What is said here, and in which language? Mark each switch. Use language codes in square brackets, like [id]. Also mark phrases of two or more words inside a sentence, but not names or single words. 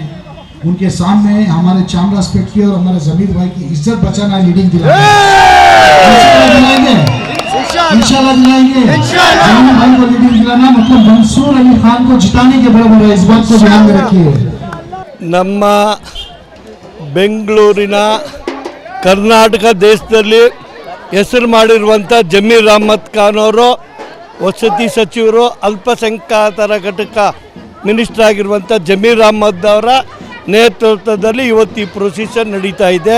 [hi] उनके सामने हमारे चामराजपेट की और हमारे जमीर भाई की इज्जत बचाना, लीडिंग दिलाएंगे, इंशाल्लाह दिलाएंगे। जमीर भाई को लीडिंग दिलाना मतलब मंसूर अली खान को जिताने के बराबर है। इस बात को ध्यान में रखिए। [kn] ನಮ್ಮ ಬೆಂಗಳೂರಿನ ಕರ್ನಾಟಕ ದೇಶದಲ್ಲಿ ಹೆಸರು ಮಾಡಿರುವಂಥ ಜಮೀರ್ ಅಹ್ಮದ್ ಖಾನ್ ಅವರು ವಸತಿ ಸಚಿವರು, ಅಲ್ಪಸಂಖ್ಯಾತರ ಘಟಕ ಮಿನಿಸ್ಟರ್ ಆಗಿರುವಂಥ ಜಮೀರ್ ಅಹ್ಮದ್ ಅವರ ನೇತೃತ್ವದಲ್ಲಿ ಇವತ್ತು ಈ ಪ್ರೊಸೆಷನ್ ನಡೀತಾ ಇದೆ.